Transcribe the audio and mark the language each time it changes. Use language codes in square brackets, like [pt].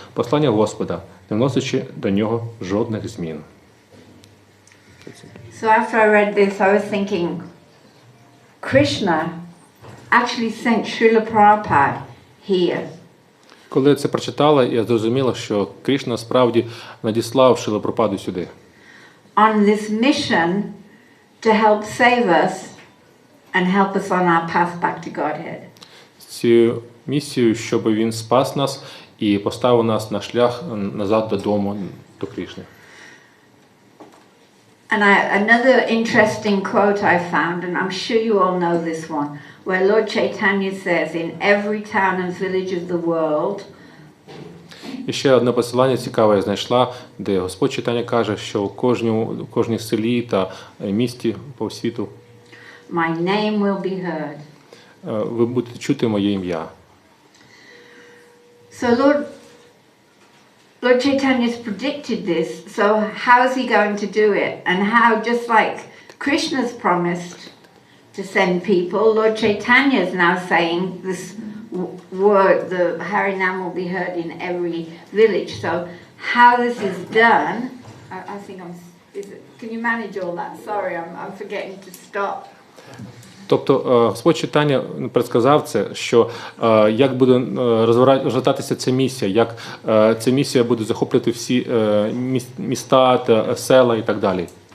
[uk] послання Господа, не вносячи до нього жодних змін. [en] So after I read this, I was thinking, Krishna actually sent Srila Prabhupada here. [uk] Коли я це прочитала, я зрозуміла, що Кришна справді надіслав Шрілу Прабхупаду сюди. [en] On this mission to help save us and help us on our path back to Godhead. [uk] Цю місію, щоб він спас нас і поставив нас на шлях назад додому, до Кришни. [en] And another interesting quote I found, and I'm sure you all know this one, where Lord Chaitanya says, in every town and village of the world, [uk] І ще одне посилання цікаве я знайшла, де Господь Чайтаня каже, що у кожній селі та місті по світу [en] my name will be heard. [uk] Ви будете чути моє ім'я. [en] So Lord Chaitanya's predicted this, so how is he going to do it? And how, just like Krishna's promised to send people, Lord Chaitanya is now saying this word, the Harinam will be heard in every village. So how this is done, I think can you manage all that? Sorry, I'm forgetting to stop. [uk] Тобто Господь Чайтаня предсказав це, що як буде розгортатися ця місія, як ця місія буде захоплювати всі міста та села і так далі.